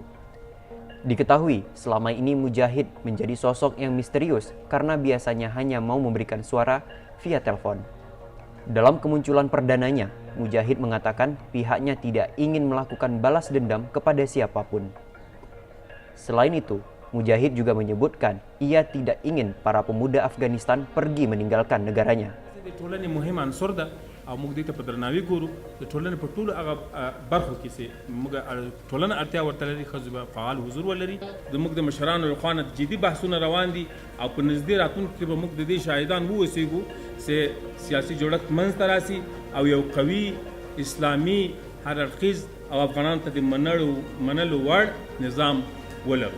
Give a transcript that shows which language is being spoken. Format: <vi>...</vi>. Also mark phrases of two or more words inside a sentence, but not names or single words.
<id>Diketahui, selama ini Mujahid menjadi sosok yang misterius karena biasanya hanya mau memberikan suara via telepon. Dalam kemunculan perdananya, Mujahid mengatakan pihaknya tidak ingin melakukan balas dendam kepada siapapun. Selain itu, Mujahid juga menyebutkan ia tidak ingin para pemuda Afghanistan pergi meninggalkan negaranya.</id> <ps>د ټولنې مهم عنصر ده او موږ دې ته په درناوي ګورو د ټولنې په ټولو هغه برخو کې چې موږ ټولنه اړتیا ورته لري ښځو به فعال حضور ولري زموږ د مشرانو لخوا نه جدي بحثونه روان دي او په نږدې راتلونکي کې به موږ د دې شاهدان واوسېږو چې سیاسي جوړښت منځته راسي او یو قوي اسلامي هر اړخیز او افغانانو ته د منلو وړ نظام ولرو.</ps>